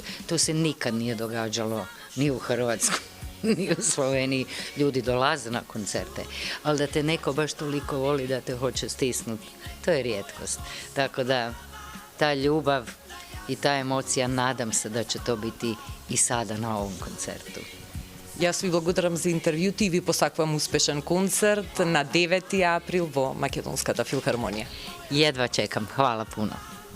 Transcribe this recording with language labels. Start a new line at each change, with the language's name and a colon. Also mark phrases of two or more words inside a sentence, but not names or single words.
Croatian: To se nikad nije događalo ni u Hrvatskoj, ni u Sloveniji. Ljudi dolaze na koncerte, ali da te neko baš toliko voli da te hoće stisnuti, to je rijetkost. Tako da, ta ljubav i ta emocija, nadam se da će to biti i sada na ovom koncertu.
Macedonian: Јас ви благодарам за интервјуто и ви посакувам успешен концерт на 9 април во Македонската филхармонија.
Croatian: Jedva čekam. Hvala puno.